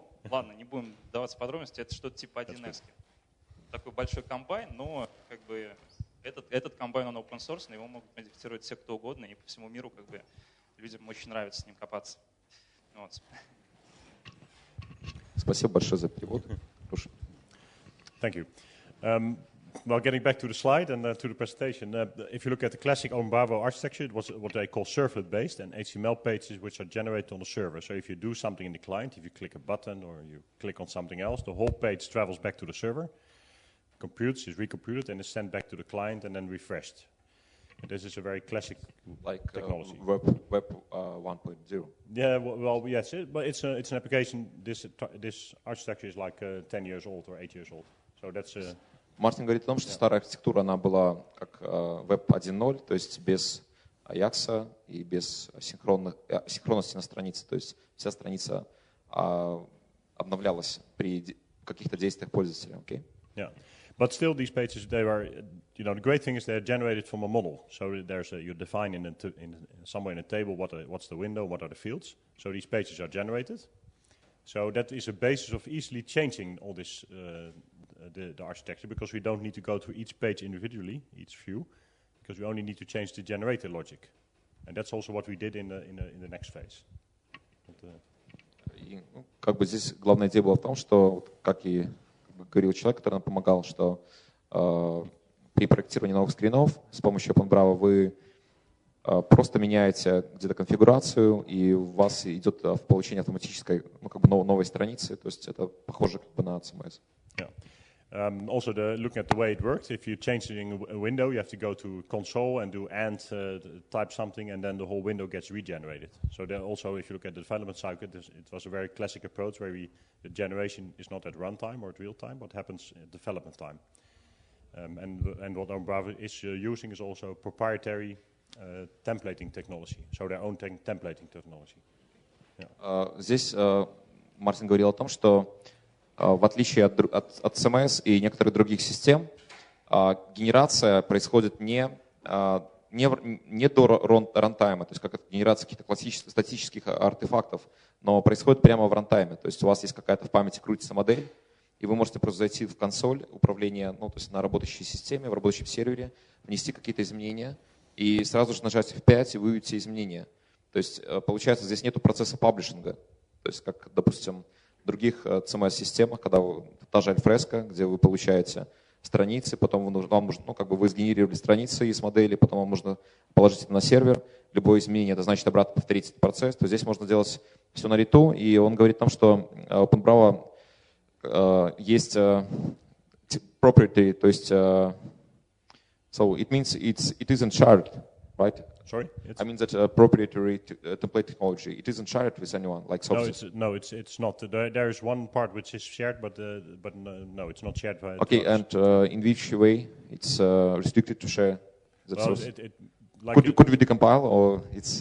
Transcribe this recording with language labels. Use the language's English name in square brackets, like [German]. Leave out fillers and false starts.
[Russian] Ладно, не будем вдаваться в подробности. Это что-то типа 1С. Такой большой комбайн, но как бы Этот комбайн, он open source, но его могут модифицировать все, кто угодно, и по всему миру как бы людям очень нравится с ним копаться. Вот. Спасибо большое за перевод. [English] Thank you. Well, getting back to the slide and to the presentation, if you look at the classic Openbravo architecture, it was what they call servlet-based and HTML pages which are generated on the server. So if you do something in the client, if you click a button or you click on something else, the whole page travels back to the server, computes, is recomputed, and is sent back to the client and then refreshed. And this is a very classic technology. Web 1.0. Yeah, well, yes, but it's an application. This architecture is like 10 years old or 8 years old. So that's [Russian] Мартин говорит о том, что старая архитектура, она была как Web 1.0, то есть без Ajax и без синхронности на странице. То есть вся страница обновлялась при каких-то действиях пользователя. [English] Okay? Yeah, but still these pages, they are, the great thing is they're generated from a model. So you define somewhere in a table what's the window, what are the fields. So these pages are generated. So that is a basis of easily changing all this the architecture, because we don't need to go through each page individually, each view, because we only need to change the generator logic. And that's also what we did in the next phase. [Russian] И, как бы здесь главная идея была в том, что, как и говорил человек, который нам помогал, что при проектировании новых скринов с помощью Openbravo вы просто меняете где-то конфигурацию, и у вас идет в получение автоматической, новой страницы. То есть это похоже как бы на CMS. [English] Yeah. Also, looking at the way it works, if you change a window, you have to go to console and do type something, and then the whole window gets regenerated. So then also, if you look at the development cycle, it was a very classic approach where the generation is not at runtime or at real time, but happens at development time. And what Openbravo is using is also proprietary templating technology, so their own templating technology. Yeah. [Russian] Здесь Мартин говорил о том, что в отличие от CMS и некоторых других систем, генерация происходит не до рантайма, то есть как генерация каких-то классических статических артефактов, но происходит прямо в рантайме. То есть у вас есть какая-то в памяти крутится модель, и вы можете просто зайти в консоль управления, то есть на работающей системе, в работающем сервере, внести какие-то изменения, и сразу же нажать F5 и вывести изменения. То есть получается, здесь нету процесса паблишинга, то есть как, допустим, в других CMS-системах, когда та же Alfresco, где вы получаете страницы, потом вам нужно, вы сгенерировали страницы из модели, потом вам нужно положить это на сервер. Любое изменение, это значит обратно повторить этот процесс. То здесь можно делать все на лету. И он говорит о том, что Openbravo есть proprietary, то есть [English] so it means it isn't shared, right? Sorry? I mean that proprietary template technology, it isn't shared with anyone, like sources. No, it's not. There is one part which is shared, but no, it's not shared by. Okay, and in which way it's restricted to share that source? Could we decompile, or it's?